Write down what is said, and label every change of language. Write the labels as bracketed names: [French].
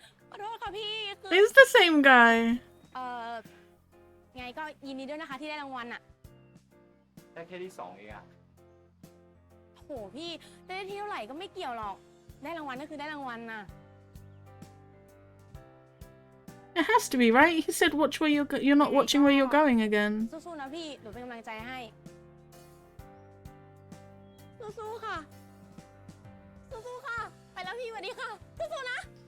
[Thai] ขอโทษค่ะพี่คือ [English] It's the same guy. [Thai] ไงก็ยินดีด้วยนะคะที่ได้รางวัลอะ ได้แค่ที่2เองอะ โหพี่จะได้ที่เท่าไหร่ก็ไม่เกี่ยวหรอก ได้รางวัลก็คือได้รางวัลน่ะ [English] It has to be, right? He said watch where you're not watching where you're going again. [Thai] สู้ๆนะพี่หนูเป็นกำลังใจให้สู้ๆค่ะสู้ๆค่ะไปแล้วพี่สวัสดีค่ะสู้ๆนะ